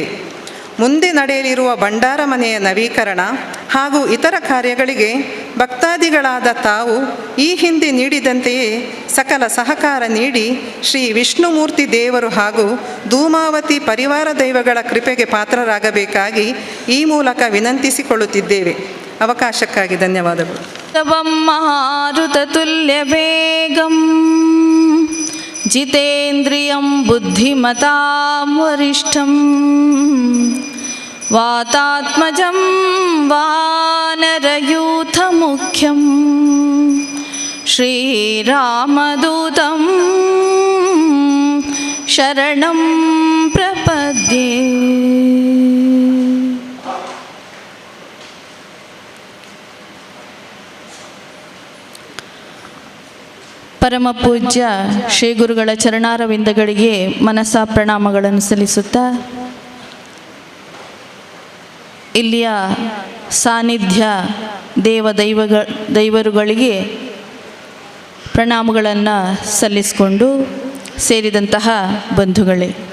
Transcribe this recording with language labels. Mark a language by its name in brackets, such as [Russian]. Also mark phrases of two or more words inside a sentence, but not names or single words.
[Kannada] ಮುಂದೆ ನಡೆಯಲಿರುವ ಭಂಡಾರ ಮನೆಯ ನವೀಕರಣ ಹಾಗೂ ಇತರ ಕಾರ್ಯಗಳಿಗೆ ಭಕ್ತಾದಿಗಳಾದ ತಾವು ಈ ಹಿಂದೆ ನೀಡಿದಂತೆಯೇ ಸಕಲ ಸಹಕಾರ ನೀಡಿ ಶ್ರೀ ವಿಷ್ಣುಮೂರ್ತಿ ದೇವರು ಹಾಗೂ ಧೂಮಾವತಿ ಪರಿವಾರ ದೈವಗಳ ಕೃಪೆಗೆ ಪಾತ್ರರಾಗಬೇಕಾಗಿ ಈ ಮೂಲಕ ವಿನಂತಿಸಿಕೊಳ್ಳುತ್ತಿದ್ದೇವೆ. ಅವಕಾಶಕ್ಕಾಗಿ ಧನ್ಯವಾದಗಳು. [Sanskrit] ಮಾರುತ ತುಲ್ಯ ವೇಗಂ जितेन्द्रियं बुद्धिमतां वरिष्ठं वातात्मजं वानरयूथमुख्यं श्रीरामदूतं शरणं प्रपद्ये। [Kannada] ಪರಮ ಪೂಜ್ಯ ಶ್ರೀ ಗುರುಗಳ ಚರಣಾರವಿಂದಗಳಿಗೆ ಮನಸ ಪ್ರಣಾಮಗಳನ್ನು ಸಲ್ಲಿಸುತ್ತಾ ಇಲ್ಲಿಯ ಸಾನ್ನಿಧ್ಯ ದೈವರುಗಳಿಗೆ ಪ್ರಣಾಮಗಳನ್ನು ಸಲ್ಲಿಸಿಕೊಂಡು ಸೇರಿದಂತಹ ಬಂಧುಗಳೇ,